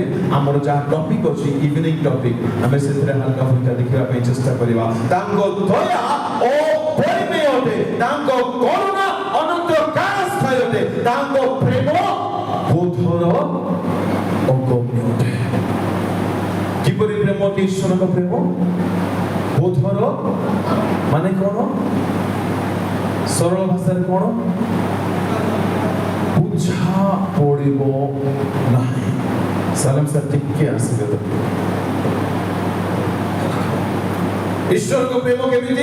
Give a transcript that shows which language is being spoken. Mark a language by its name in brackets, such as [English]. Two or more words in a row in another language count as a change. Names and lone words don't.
[Odia] ଆମର ଯାହା ଟପିକ୍ ଅଛି, [English] evening topic, [Odia] ଆମେ ସେଥିରେ ହାଲକା ଫୁଲକା ଦେଖିବା ପାଇଁ ଚେଷ୍ଟା କରିବା। ତାଙ୍କ ଦୟା ଅପରିମେୟ ଅଟେ, ତାଙ୍କ କରୁଣା ଅନନ୍ତ କାଳସ୍ଥାୟୀ ଅଟେ, ତାଙ୍କ ପ୍ରେମ ବୋଧର ଅଗମ୍ୟ ଅଟେ। କିପରି ପ୍ରେମ କି ଈଶ୍ୱରଙ୍କ ପ୍ରେମ? ବୋଧର ମାନେ କଣ? ସରଳ ଭାଷାରେ କଣ? ବୁଝା ପଡ଼ିବ ନାହିଁ। ସାଲାମ ସାର୍ ଟିକେ ଆସିବେ ତ। ଈଶ୍ୱରଙ୍କ ପ୍ରେମ କେମିତି?